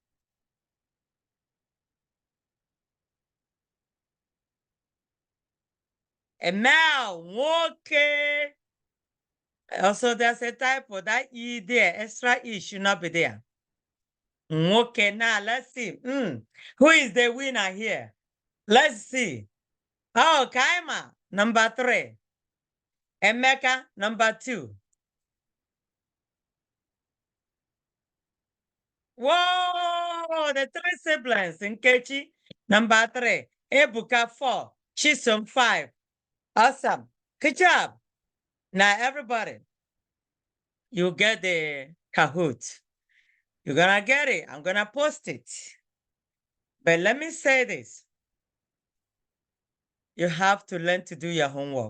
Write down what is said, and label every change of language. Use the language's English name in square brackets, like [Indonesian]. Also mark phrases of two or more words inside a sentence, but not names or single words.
[English] And now, okay. Also, there's a typo. That E there, extra E should not be there. Okay, now let's see. Who is the winner here? Let's see. Oh, Kaima, number 3. Emeka, number 2. Whoa, the 3 siblings. Nkechi, number 3. Ebuka, 4. Chisom, 5. Awesome. Good job. Now, everybody, you get the Kahoot. You're going to get it. I'm going to post it. But let me say this. You have to learn to do your homework.